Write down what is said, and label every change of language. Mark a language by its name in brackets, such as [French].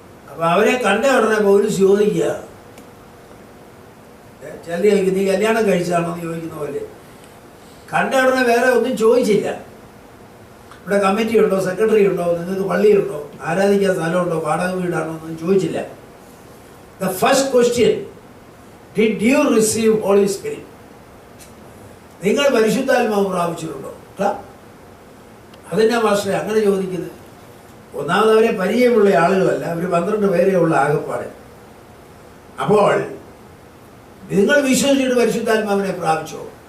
[Malayalam] അപ്പൊ അവരെ കണ്ട ഉടനെ പൗലോസ് ചോദിക്കുക, ചില ചോദിക്കും നീ കല്യാണം കഴിച്ചതാണോ എന്ന് ചോദിക്കുന്ന പോലെ. കണ്ട ഉടനെ വേറെ ഒന്നും ചോദിച്ചില്ല. ഇവിടെ കമ്മിറ്റി ഉണ്ടോ, സെക്രട്ടറി ഉണ്ടോ, നിങ്ങൾക്ക് പള്ളിയുണ്ടോ, ആരാധിക്കാൻ സ്ഥലമുണ്ടോ, വാടക വീടാണോ എന്നൊന്നും ചോദിച്ചില്ല. [English] The first question, did you receive Holy Spirit? [Malayalam] നിങ്ങൾ പരിശുദ്ധാത്മാവ് പ്രാപിച്ചിട്ടുണ്ടോ? അതെന്നാ മാസ്റ്ററെ അങ്ങനെ ചോദിക്കുന്നത്? ഒന്നാമത് അവരെ പരിചയമുള്ള ആളുകളല്ല, അവർ 12 പേരെ ഉള്ള ആകപ്പാട്. അപ്പോൾ നിങ്ങൾ വിശ്വസിച്ചിട്ട് പരിശുദ്ധാത്മാവിനെ പ്രാപിച്ചോ?